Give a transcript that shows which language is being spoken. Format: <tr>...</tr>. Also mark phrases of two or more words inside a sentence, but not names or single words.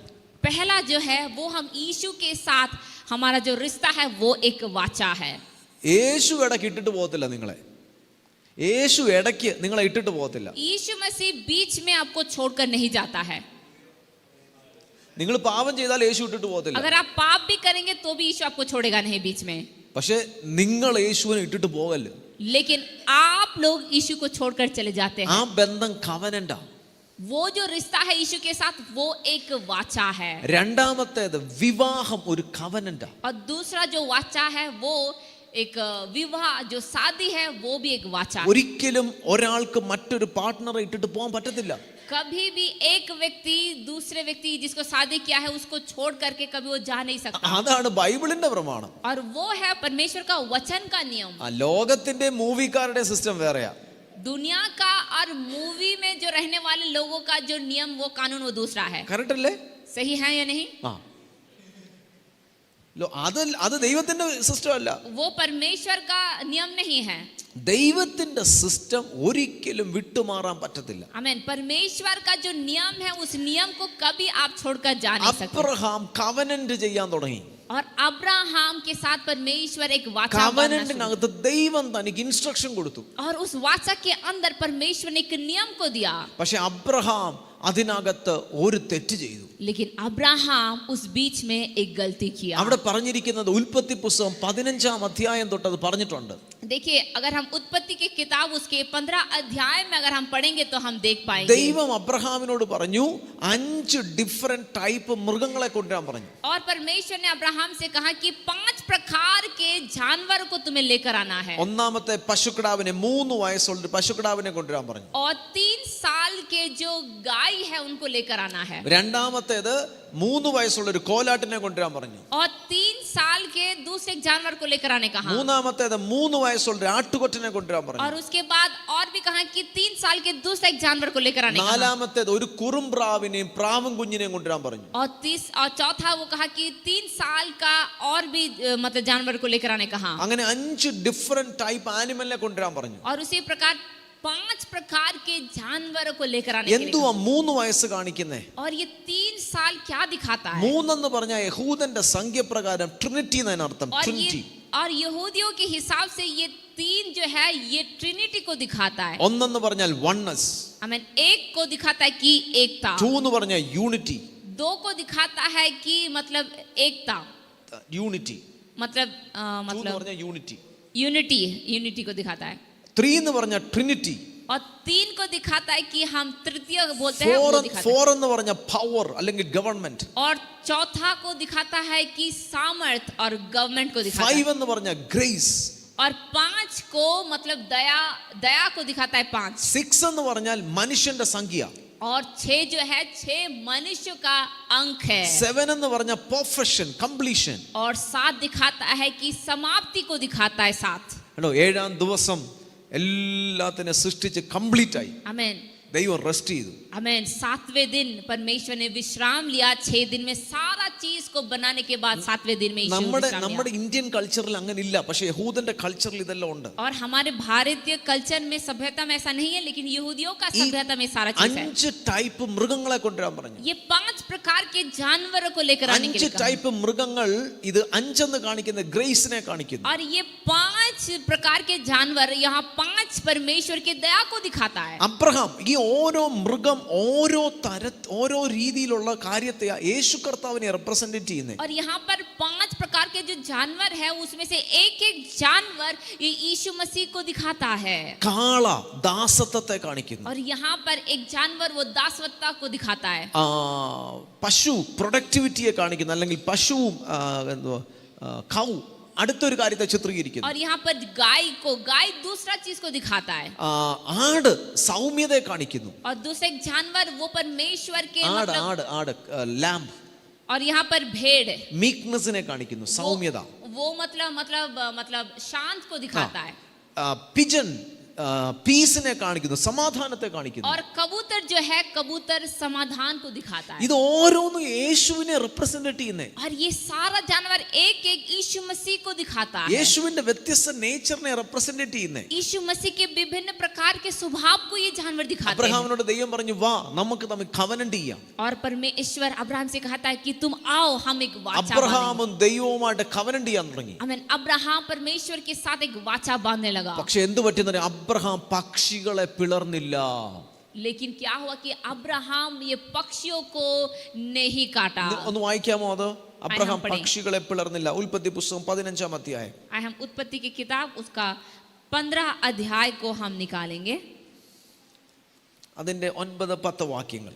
<hi>पहला जो है वो हम यीशु के साथ हमारा जो रिश्ता है वो एक वाचा है.</hi> <ml>യേശു ഇടയ്ക്ക് ഇട്ടിട്ട് പോകത്തില്ല നിങ്ങളെ. യേശു ഇടയ്ക്ക് നിങ്ങളെ ഇട്ടിട്ട് പോകത്തില്ല.</ml> <hi>यीशु मसीह बीच में आपको छोड़कर नहीं जाता है.</hi> <ml>നിങ്ങൾ പാപം ചെയ്താൽ യേശു ഇട്ടിട്ട് പോകത്തില്ല.</ml> <hi>अगर आप पाप भी करेंगे तो भी यीशु आपको छोड़ेगा नहीं बीच में.</hi> <ml>പക്ഷെ നിങ്ങൾ യേശുവിനെ ഇട്ടിട്ട് പോകല്ലോ.</ml> <hi>लेकिन आप लोग यीशु को छोड़कर चले जाते ആ हैं.</hi> <ml>ബന്ധം കവനന്റാ.</ml> <hi>वो जो रिश्ता है यीशु के साथ वो एक वाचा है.</hi> <ml>രണ്ടാമത്തേത് വിവാഹം ഒരു കവനന്റാ.</ml> <hi>और दूसरा जो वाचा है वो एक विवाह जो शादी है वो भी एक वाचा है.</hi> <ml>ഒരിക്കലും ഒരാൾക്ക് മറ്റൊരു പാർട്ട്ണറെ ഇട്ടിട്ട് പോകാൻ പറ്റത്തില്ല.</ml> <hi>कभी भी एक व्यक्ति दूसरे व्यक्ति जिसको शादी किया है उसको छोड़ करके कभी वो जा नहीं सकता.</hi> <ml>അതാണ് ബൈബിളിന്റെ പ്രമാണം.</ml> <hi>और वो है परमेश्वर का वचन का नियम.</hi> <ml>ലോകത്തിന്റെ മൂവിക്കാരുടെ സിസ്റ്റം വേറെയാ.</ml> <hi>दुनिया का और मूवी में जो रहने वाले लोगों का जो नियम वो कानून वो दूसरा है.</hi> <ml>കറക്റ്റ് അല്ലേ?</ml> <hi>सही है या नहीं?</hi> <ml>അത് ദൈവത്തിന്റെ സിസ്റ്റം അല്ല.</ml> <hi>वो परमेश्वर का नियम नहीं है.</hi> <ml>ദൈവത്തിന്റെ സിസ്റ്റം ഒരിക്കലും വിട്ടുമാറാൻ പറ്റത്തില്ല.</ml> <hi>आमीन. परमेश्वर का जो नियम है उस नियम को कभी आप छोड़कर जा नहीं सकते.</hi> <ml>അബ്രഹാം കവനന്റ് ചെയ്യാൻ തുടങ്ങി.</ml> <hi>और अब्राहम के साथ परमेश्वर एक वाचा बांधना शुरू.</hi> <ml>കവനന്റിനകത്ത് ദൈവം തനിക്ക് ഇൻസ്ട്രക്ഷൻ കൊടുത്തു.</ml> <hi>और उस वाचा के अंदर परमेश्वर ने एक नियम को दिया.</hi> <ml>പക്ഷെ അബ്രഹാം അതിനകത്ത് ഒരു തെറ്റ് ചെയ്തു.</ml> <hi>लेकिन अब्राहम उस बीच में एक गलती किया.</hi> <ml>അവിടെ പറഞ്ഞിരിക്കുന്നത് ഉൽപ്പത്തി പുസ്തകം 15 അധ്യായം തൊട്ട് അത് പറഞ്ഞിട്ടുണ്ട്.</ml> <hi>देखिए अगर हम उत्पत्ति की किताब उसके 15 अध्याय में अगर हम पढ़ेंगे तो हम देख पाएंगे.</hi> <ml>ദൈവം അബ്രഹാമിനോട് പറഞ്ഞു 5</ml> <en>different type</en> <ml>മൃഗങ്ങളെ കൊണ്ടുവരാൻ പറഞ്ഞു.</ml> <hi>और परमेश्वर ने अब्राहम से कहा कि 5 प्रकार के जानवर को तुम्हें लेकर आना है.</hi> <ml>ഒന്നാമത്തെ പശുക്കിടാവിനെ 3 വയസ്സുള്ള ഒരു പശുക്കിടാവിനെ കൊണ്ടുവരാൻ പറഞ്ഞു.</ml> <hi>और 3 साल के जो गाय है उनको लेकर आना है.</hi> <ml>രണ്ടാമത്തേത് 3 വയസ്സുള്ള ഒരു കോലാട്ടിനെ കൊണ്ടുവരാൻ പറഞ്ഞു.</ml> <hi>और 3 साल के दूसरे जानवर को लेकर आने कहा.</hi> <ml>മൂന്നാമത്തേത് 3 വയസ്സുള്ള ഒരു ആട്ടുകൊറ്റനെ കൊണ്ടുവരാൻ പറഞ്ഞു.</ml> <hi>और उसके बाद और भी कहा कि 3 साल के दूसरे एक जानवर को लेकर आने कहा.</hi> <ml>നാലാമത്തേത് ഒരു കുറുംപ്രാവിനെയും പ്രാവും കുഞ്ഞിനെയും കൊണ്ടുവരാൻ പറഞ്ഞു.</ml> <hi>और चौथा वो कहा कि 3 साल का और भी मतलब जानवर को लेकर आने कहा.</hi> <ml>അങ്ങനെ 5</ml> <en>different type</en> <ml>ആനിമലിനെ കൊണ്ടുവരാൻ പറഞ്ഞു.</ml> <hi>और उसी प्रकार 5 प्रकार के जानवरों को लेकर आने के लिए.</hi> <ml>എന്തുവാ 3 വയസ്സ് കാണിക്കുന്നേ?</ml> <hi>और ये 3 साल क्या दिखाता है?</hi> <ml>3 എന്ന് പറഞ്ഞാൽ യഹൂദന്റെ സംഖ്യപ്രകാരം ട്രിനിറ്റി എന്നാണ് അർത്ഥം. ട്രിനിറ്റി.</ml> <hi>और यहूदियों के हिसाब से ये 3 जो है ये ट्रिनिटी को दिखाता है.</hi> <ml>1 എന്ന് പറഞ്ഞാൽ വൺനെസ്.</ml> <hi>आमीन. 1 को दिखाता है कि एकता.</hi> <ml>2 എന്ന് പറഞ്ഞാൽ യൂണിറ്റി.</ml> <hi>2 को दिखाता है कि मतलब एकता.</hi> <ml>യൂണിറ്റി.</ml> <hi>मतलब</hi> <ml>2 എന്ന് പറഞ്ഞാൽ യൂണിറ്റി.</ml> <hi>यूनिटी को दिखाता है.</hi> <ml>3 എന്ന് പറഞ്ഞാൽ ട്രിനിറ്റി.</ml> <hi>और 3 को दिखाता है कि हम तृतीय बोलते हैं वो दिखाता है.</hi> <ml>4 എന്ന് പറഞ്ഞാൽ പവർ അല്ലെങ്കിൽ ഗവൺമെന്റ്.</ml> <hi>और चौथा को दिखाता है कि सामर्थ और गवर्नमेंट को दिखाता है.</hi> <ml>5 എന്ന് പറഞ്ഞാൽ ഗ്രേസ്.</ml> <hi>और 5 को मतलब दया को दिखाता है. 5.</hi> <ml>6 എന്ന് പറഞ്ഞാൽ മനുഷ്യന്റെ സംഖ്യ.</ml> <hi>और 6 जो है 6 मनुष्य का अंक है.</hi> <ml>7 എന്ന് പറഞ്ഞാൽ</ml> <en>perfection, completion.</en> <hi>और 7 दिखाता है कि समाप्ति को दिखाता है. 7</hi> <ml>കേട്ടോ, 7-ാം ദിവസം എല്ലാത്തിനെ സൃഷ്ടിച്ച് കംപ്ലീറ്റ് ആയി.</ml> <hi>आमीन.</hi> <ml>ദൈവം റെസ്റ്റ് ചെയ്തു.</ml> <hi>आमेन. 7वें दिन परमेश्वर ने विश्राम लिया. 6 दिन में सारा चीज को बनाने के बाद 7वें दिन में ईश्वर विश्राम लिया.</hi> <ml>നമ്മുടെ ഇന്ത്യൻ കൾച്ചറിൽ അങ്ങനെ ഇല്ല, പക്ഷേ യഹൂദന്റെ കൾച്ചറിൽ ഇതെല്ലാം ഉണ്ട്.</ml> <hi>और हमारे भारतीय कल्चर में सभ्यता में ऐसा नहीं है, लेकिन यहूदियों का सभ्यता में सारा चीज है.</hi> <ml>5 ടൈപ്പ് മൃഗങ്ങളെ കൊണ്ടുവരാൻ പറഞ്ഞു.</ml> <hi>ये 5 प्रकार के जानवरों को लेकर आने के लिए</hi> <ml>5 ടൈപ്പ് മൃഗങ്ങൾ ഇത് 5 എന്ന് കാണിക്കുന്ന ഗ്രേസിനെ കാണിക്കുന്നു.</ml> <hi>और ये 5 प्रकार के जानवर यहाँ 5 परमेश्वर के दया को दिखाता है.</hi> <ml>അബ്രഹാം ഈ ഓരോ മൃഗം ഓരോ രീതിയിലുള്ള കാര്യത്തെ യേശു കർത്താവിനെ റെപ്രസെന്റ് ചെയ്യുന്നത്.</ml> <hi>और यहाँ पर 5 प्रकार के जो जानवर है उसमें से एक जानवर ये यीशु मसीह को दिखाता है.</hi> <ml>കാള ദാസത്വത്തെ കാണിക്കുന്നു.</ml> <hi>और यहाँ पर एक जानवर वो दासवत्ता को दिखाता है.</hi> <ml>പശു പ്രൊഡക്ടിവിറ്റിയെ കാണിക്കുന്നു, അല്ലെങ്കിൽ പശുവും കൗ അടുത്തൊരു കാര്യത്തെ ചിത്രീകരിക്കുന്നു.</ml> <hi>और यहाँ पर गाय दूसरा चीज को दिखाता है.</hi> <ml>ആട് സൗമ്യതയെ കാണിക്കുന്നു.</ml> <hi>और दूसरे जानवर वो परमेश्वर के</hi> <ml>ആട് ലാംബ്.</ml> <hi>और यहाँ पर भेड़</hi> <ml>മീക്നെസ്സിനെ കാണിക്കുന്നു, സൗമ്യത.</ml> <hi>वो मतलब शांत को दिखाता है.</hi> <ml>പിജൻ പീസിനെ കാണിക്കുന്നു, സമാധാനത്തെ കാണിക്കുന്നു.</ml> <hi>और कबूतर जो है कबूतर समाधान को दिखाता है.</hi> <ml>ഇത് ഓരോന്നും യേശുവിനെ റെപ്രസെന്റ് ചെയ്യുന്നേ.</ml> <hi>और ये सारा जानवर एक यीशु मसीह को दिखाता है.</hi> <ml>യേശുവിന്റെ വ്യത്യസ്ത നേച്ചറിനെ റെപ്രസെന്റ് ചെയ്യുന്നേ.</ml> <hi>यीशु मसीह के विभिन्न प्रकार के स्वभाव को ये जानवर दिखाते हैं.</hi> <ml>അബ്രഹാമിനോട് ദൈവം പറഞ്ഞു, വാ നമുക്ക് തമ്മിൽ കവനന്റ് ചെയ്യാം.</ml> <hi>और परमेश्वर अब्राहम से कहता है कि तुम आओ हम एक वाचा बांधें.</hi> <ml>അബ്രഹാമും ദൈവവുമായിട്ട് കവനന്റ് ചെയ്യാൻ തുടങ്ങി.</ml> <hi>आमीन. अब्राहम परमेश्वर के साथ एक वाचा बांधने लगा.</hi> <ml>പക്ഷെ എന്ത് പറ്റിയെന്ന് അബ്രഹാം പക്ഷികളെ പിളർന്നില്ല.</ml> <hi>लेकिन क्या हुआ कि अब्राहम ये पक्षियों को नहीं काटा.</hi> <ml>ഒന്ന് വായിക്കാമോ അത്? അബ്രഹാം പക്ഷികളെ പിളർന്നില്ല. ഉൽപ്പത്തി പുസ്തകം 15-ാം അധ്യായം.</ml> <hi>हम उत्पत्ति की किताब उसका 15 अध्याय को हम निकालेंगे.</hi> <ml>അതിന്റെ 9-10 വാക്യങ്ങൾ.</ml>